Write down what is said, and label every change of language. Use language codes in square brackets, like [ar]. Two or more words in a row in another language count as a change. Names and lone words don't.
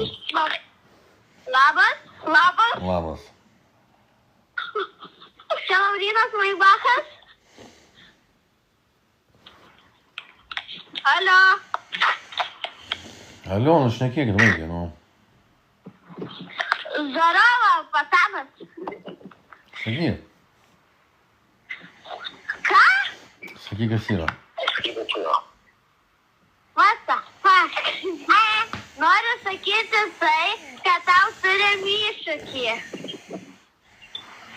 [lt] Labas. Labas. Čia Laurynas Maibachas. Alio. Alio, nu šnekėkit, vaikai, nu. [ru] Здорово, пацанас. [lt] Sakyk. Ką? Sakyk, kas yra. [en] What the fuck? [lt] Noriu sakyti tai, kad tau turim iššūkį.